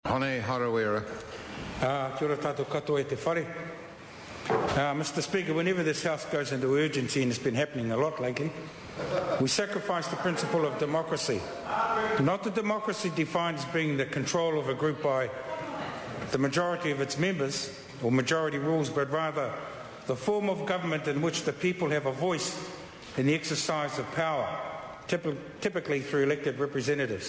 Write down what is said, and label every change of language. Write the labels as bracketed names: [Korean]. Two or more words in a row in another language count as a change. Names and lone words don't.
[English] Hone Harawira. [Māori] Kia ora tātou katoa e te whare. [English] Mr. Speaker, whenever this House goes into urgency, and it's been happening a lot lately, we sacrifice the principle of democracy. Not the democracy defined as being the control of a group by the majority of its members, or majority rules, but rather the form of government in which the people have a voice in the exercise of power, typically through elected representatives.